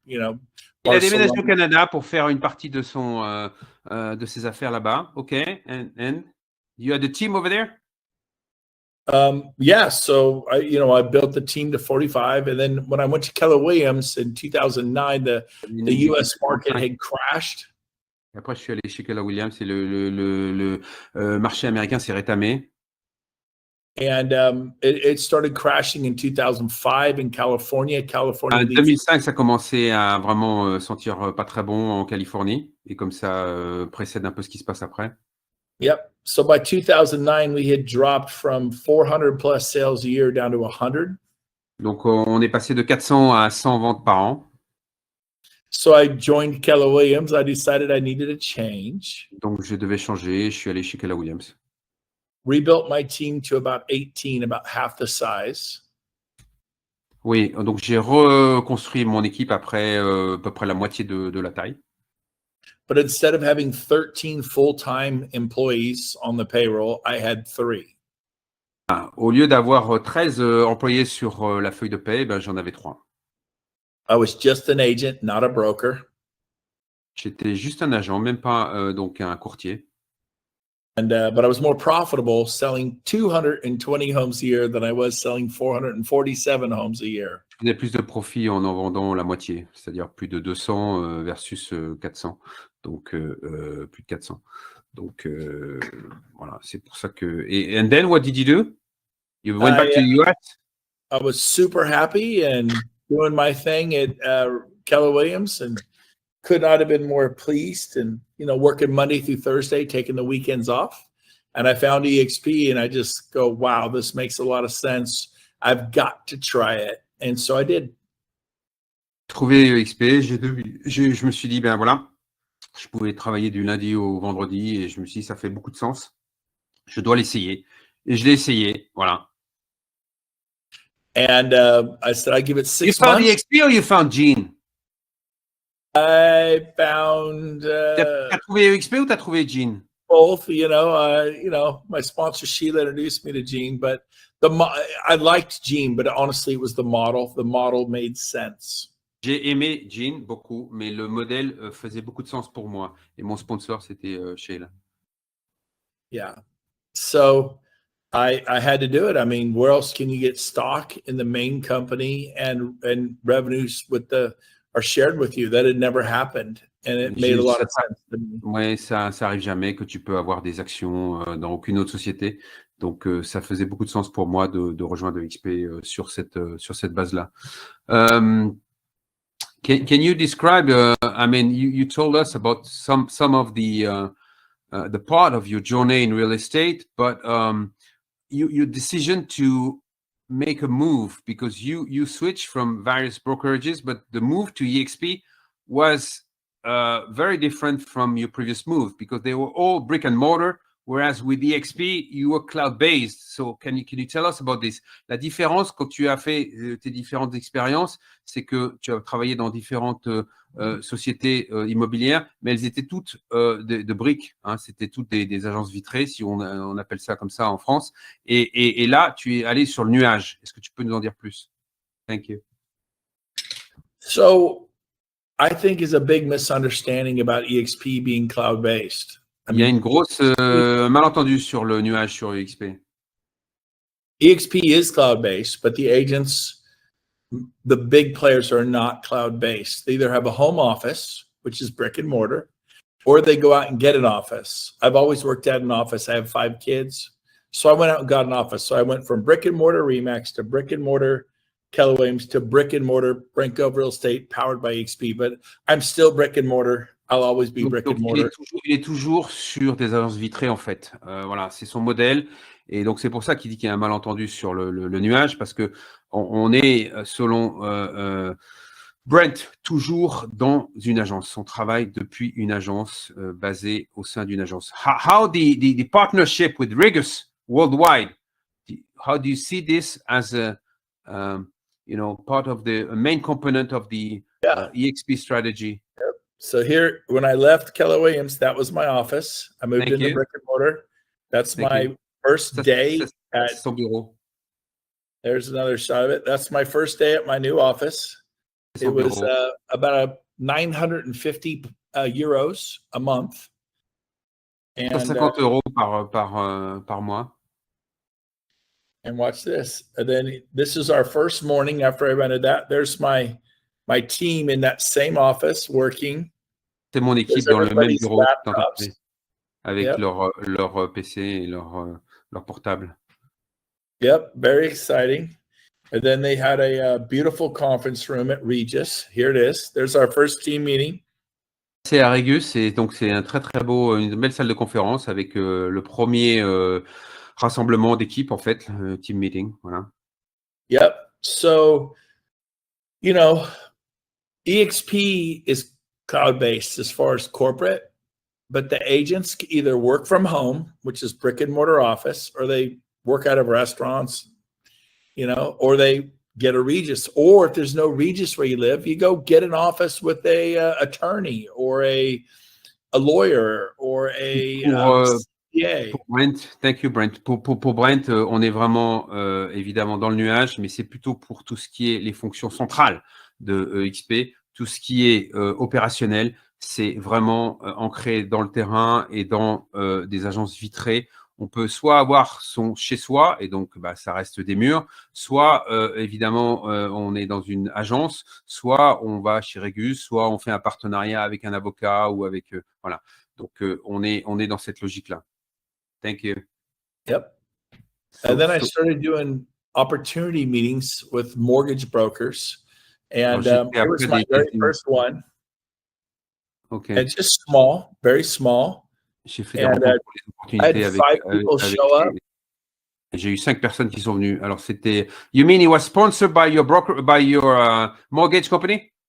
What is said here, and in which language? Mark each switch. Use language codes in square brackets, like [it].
[fr] Il a déménagé au Canada pour faire une partie de de ses affaires là-bas. [en] Okay. And you had a team over there? Yeah, so I built the team to 45, and then when I went to Keller Williams in 2009, the US market had crashed. [fr] Et après, je suis allé chez Keller Williams et le marché américain s'est rétamé. [en] And it started crashing in 2005 in California. [fr] En 2005, ça commençait à vraiment sentir pas très bon en Californie, et comme ça précède un peu ce qui se passe après. [en] Yep. So by 2009, we had dropped from 400 plus sales a year down to 100. [fr] Donc, on est passé de 400 à 100 ventes par an. [en] So I joined Keller Williams. I decided I needed a change. [fr] Donc, je devais changer. Je suis allé chez Keller Williams. [en] Rebuilt my team to about 18, about half the size. [fr] Oui, donc j'ai reconstruit mon équipe après à peu près la moitié de la taille. [en] But instead of having 13 full-time employees on the payroll, I had 3. [fr] Au lieu d'avoir 13 employés sur la feuille de paie, j'en avais 3. [en] I was just an agent, not a broker. [fr] J'étais juste un agent, même pas donc un courtier. [en] And but I was more profitable selling 220 homes a year than I was selling 447 homes a year. [fr] Je faisais plus de profit en vendant la moitié, c'est-à-dire plus de 200 versus 400. Donc, plus de 400. Donc, voilà, c'est pour ça que... [en] And then, what did you do? You went back to the US? I was super happy and doing my thing at Keller Williams, and could not have been more pleased, and, working Monday through Thursday, taking the weekends off. And I found eXp, and I just go, wow, this makes a lot of sense. I've got to try it. And so I did. [fr] Trouvé eXp, je me suis dit, voilà, je pouvais travailler du lundi au vendredi, et je me suis dit, ça fait beaucoup de sens. Je dois l'essayer. Et je l'ai essayé, voilà. [en] And I said, I give it 6 months. You found eXp or you found Gene? I found. [fr] T'as trouvé eXp ou t'as trouvé Gene? [en] Both, my sponsor Sheila introduced me to Gene, but I liked Gene, but honestly, it was the model. The model made sense. [fr] J'ai aimé Gene beaucoup, mais le modèle faisait beaucoup de sens pour moi. Et mon sponsor, c'était Sheila. [en] Yeah. So I had to do it. I mean, where else can you get stock in the main company and revenues are shared with you? That had never happened. And it made a lot of sense to me. [fr] Oui, ça arrive jamais que tu peux avoir des actions dans aucune autre société. Donc, ça faisait beaucoup de sens pour moi de rejoindre eXp sur cette base-là. [en] Can you describe? I mean, you told us about some of the part of your journey in real estate, but your decision to make a move, because you switched from various brokerages, but the move to eXp was very different from your previous move, because they were all brick and mortar, whereas with eXp you were cloud based. So can you tell us about this? [fr] La différence quand tu as fait tes différentes expériences, c'est que tu as travaillé dans différentes sociétés immobilières, mais elles étaient toutes de briques, hein, c'était toutes des agences vitrées, si on appelle ça comme ça en France. Et là, tu es allé sur le nuage. Est-ce que tu peux nous en dire plus? [en] Thank you. So I think is a big misunderstanding about eXp being cloud-based. [fr] Il y a une grosse malentendu sur le nuage sur eXp. [en] eXp is cloud-based, but the agents, the big players, are not cloud-based. They either have a home office, which is brick and mortar, or they go out and get an office. I've always worked at an office. I have 5 kids. So I went out and got an office. So I went from brick and mortar Remax to brick and mortar Keller Williams to brick and mortar Brent Gove Real Estate powered by eXp. But I'm still brick and mortar. I'll always be brick and mortar. [fr] Il est toujours sur des agences vitrées, en fait. Voilà, c'est son modèle. Et donc, c'est pour ça qu'il dit qu'il y a un malentendu sur le nuage, parce que on est, selon Brent, toujours dans une agence. On travaille depuis une agence basée au sein d'une agence. [en] How the partnership with Regus worldwide, how do you see this as a part of the main component of the eXp strategy? So here, when I left Keller Williams, that was my office. I moved into brick and mortar. That's my first day at [fr] son bureau. [en] There's another shot of it. That's my first day at my new office. It was about 950 euros a month. And [fr] 150 euros par mois. [en] And watch this. And then this is our first morning after I rented that. There's my team in that same office working. [fr] C'est mon équipe dans le même bureau avec leur PC et leur portable. [en] Yep, very exciting. And then they had a beautiful conference room at Regis. Here it is. There's our first team meeting. [fr] C'est à Régus, et donc c'est un très une belle salle de conférence avec le premier rassemblement d'équipe, en fait, team meeting. Voilà. [en] Yep. So, eXp is cloud-based as far as corporate, but the agents either work from home, which is brick and mortar office, or they work out of restaurants, or they get a Regis. Or if there's no Regis where you live, you go get an office with a attorney or a lawyer or a CPA. [fr] Pour Brent, [en] thank you Brent. [fr] Pour Brent, on est vraiment évidemment dans le nuage, mais c'est plutôt pour tout ce qui est les fonctions centrales de eXp, tout ce qui est opérationnel, c'est vraiment ancré dans le terrain et dans des agences vitrées. On peut soit avoir son chez-soi, et donc ça reste des murs, soit évidemment on est dans une agence, soit on va chez Régus, soit on fait un partenariat avec un avocat ou avec voilà. Donc on est dans cette logique-là. [en] Thank you. Yep. And then I started doing opportunity meetings with mortgage brokers, and it was my very first one. Okay. It's just small, very small. [fr] J'ai fait des rencontres pour les opportunités avec j'ai eu 5 personnes qui sont venues. Alors c'était. [en] You mean it was sponsored by your broker, by your mortgage company?